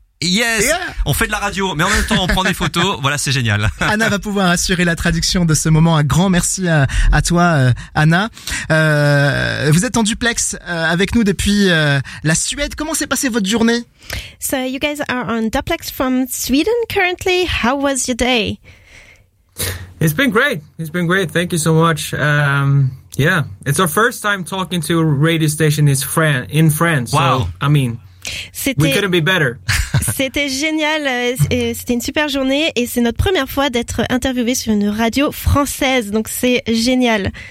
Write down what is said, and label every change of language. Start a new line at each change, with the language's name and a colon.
English: Yes, yeah.
French: On fait de la radio, mais en même temps on prend des photos, voilà, c'est génial. Anna va pouvoir assurer la traduction de ce moment, un grand merci à toi Anna. Vous êtes en duplex avec nous depuis la Suède, comment s'est passée votre journée?
English: So you guys are on duplex from Sweden currently, how was your day? It's been great, thank you so much. It's our first time talking to a radio station in France. Wow. So, I mean, we couldn't be better.
French: C'était génial, c'était une super journée et c'est notre première fois d'être interviewé sur une radio française, donc c'est génial.